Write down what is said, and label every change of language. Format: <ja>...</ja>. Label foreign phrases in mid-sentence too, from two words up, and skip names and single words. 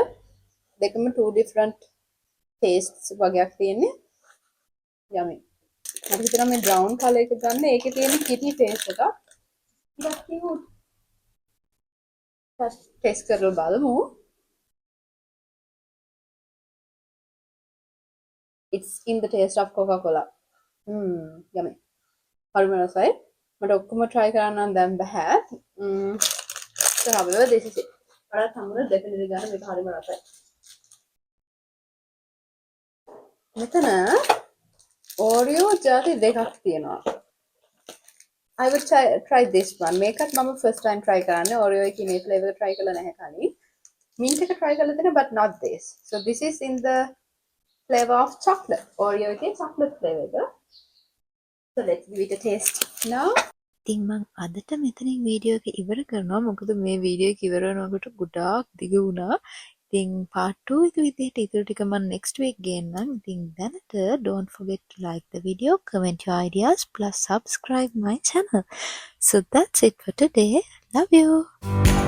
<si>දෙකම</si> <en>two different tastes</en> <si>වගේක් තියෙන්නේ. Yummy. මට හිතෙනවා මේ</si> <en>brown color</en> <si>එක ගන්න. ඒකේ තියෙන</si> <en>kitty face</en> <si>එක. ටිකක් cute. ටෙස්ට් කරලා බලමු.</si> <en>It's in the taste of Coca-Cola. Yummy.</en> <si>හරිම රසයි. මට ඔක්කොම try කරන්න නම් දැන් බෑ.</si> <en>So however this is it.</en> <si>ඔයාලා සම්මුල definitely ගන්න මේක හරිම රසයි. මෙතන Oreo ජාති දෙකක් තියෙනවා.</si> <en>I would try this one.</en> <si>මේකත් මම</si> <en>first time try</en> <si>කරන්නේ. Oreo එකේ මේ flavor try කරලා නැහැ කලින්. Mint එක try කරලා තියෙනවා</si> <en>but not this. So this is in the flavor of chocolate.</en> <si>Oreo එකේ</si> <en>chocolate flavor</en> <si>එක.</si> <en>So let's give it a taste now.</en> <si>ඉතින් මං අදට මෙතනින් වීඩියෝ එක ඉවර කරනවා. මොකද මේ වීඩියෝ එක ඉවර වෙනකොට ගොඩාක් දිග වුණා. ඉතින් part 2 එක විදිහට ඊටු ටික මම</si> <en>next week</en> <si>ගේන්නම්. ඉතින් දැනට</si> <en>don't forget to like the video, comment your ideas plus subscribe my channel. So that's it for today. Love you.</en>